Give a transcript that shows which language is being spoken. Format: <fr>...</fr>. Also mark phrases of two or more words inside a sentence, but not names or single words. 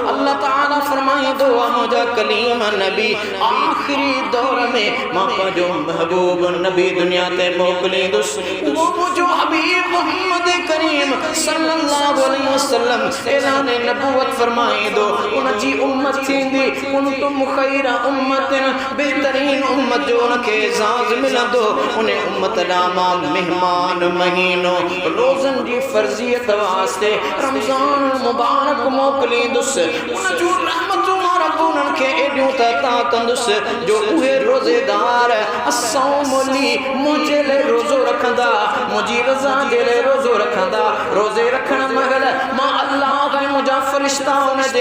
<sd>अल्लाह ताला फरमाईंदो आहे मुंहिंजा कलीम नबी आखिरी दौर में मां पंहिंजो महबूब नबी दुनिया ते मोकिलींदुसि वो मुंहिंजो हबीब मोहम्मद करीम</sd> <ar>صلى الله عليه وسلم</ar> <sd>ऐलान नबूवत फरमाईंदो उन जी उम्मत थींदी</sd> <ar>كنتم خير أمة</ar> <sd>बेहतरीन उम्मत जो उनके एजाज़ मिलंदो उन उम्मत नामा मेहमान महीनो रोज़न जी फर्जियत वास्ते रमज़ान मुबारक मोकिलींदुसि उन जो रहमत रब उन्हनि खे एॾियूं त अता कंदुसि जो उहे रोज़ेदार असौमली मुंहिंजे लाइ रोज़ो रखंदा मुंहिंजी रज़ा जे लाइ रोज़ो रखंदा रोज़े रखण महिल मां अल्लाह ऐं मुंहिंजा फ़रिश्ता उन जे</sd>